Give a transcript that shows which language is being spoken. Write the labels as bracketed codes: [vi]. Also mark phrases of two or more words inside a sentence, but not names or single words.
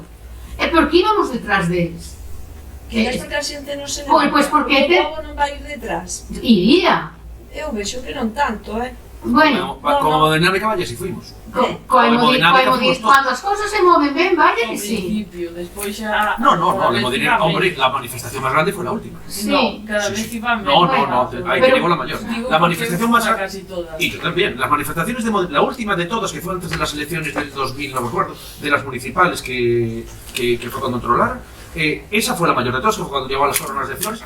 [gl] E por que íbamos detrás deles? Que esta que a xente non se Pois porque o povo non vai ir detrás. Iría. Eu vexo que non tanto, [es] Bueno, como hemodinámica vaya si fuimos. [gl] Cuando as cousas se moven ben, [es] vaya que sí. [gl] Despois xa... [es] No, hombre, la manifestación más grande fue la última. Sí. Cada vez iban No, ahí te digo la mayor. La manifestación más grande... Casi todas. Y yo también, las manifestaciones de la última de todas, que fue antes de las elecciones del 2000, no me acuerdo, de las municipales que fue cuando controlaron, esa fue la mayor de todas, que fue cuando llegó a las coronas de flores.